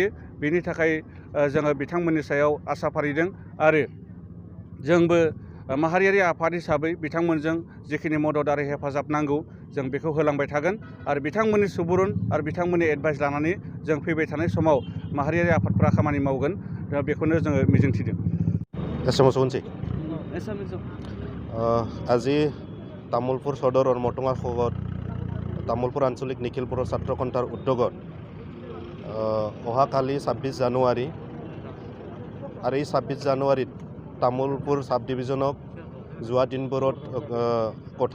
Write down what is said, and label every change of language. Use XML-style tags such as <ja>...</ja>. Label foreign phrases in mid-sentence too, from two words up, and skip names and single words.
<brx>बेनि थाखाय जोङो बिथांमोननि सायाव आसा फारिदों आरो जोंबो माहारियारि आफाद हिसाबै बिथांमोनजों जिखिनि मदद आरो हेफाजाब नांगौ जों बेखौ होलांबाय थागोन आरो बिथांमोननि सुबुरुन आरो बिथांमोननि एडभाइस लानानै जों फैबाय थानाय समाव माहारियारि आफादफ्रा खामानि मावगोन। बेखौनो जोङो मिजिंथिदों।</brx> <as>আজি তামোলপুৰ সদৰৰ মটঙা খগত তামোলপুৰ আঞ্চলিক নিখিল বৰ ছাত্ৰ সন্থাৰ উদ্যোগত অহাকালি 26 জানুৱাৰী আৰু এই 26 জানুৱাৰীত তামোলপুৰ সাব ডিভিজনক যোৱা দিনবোৰত কথা</as>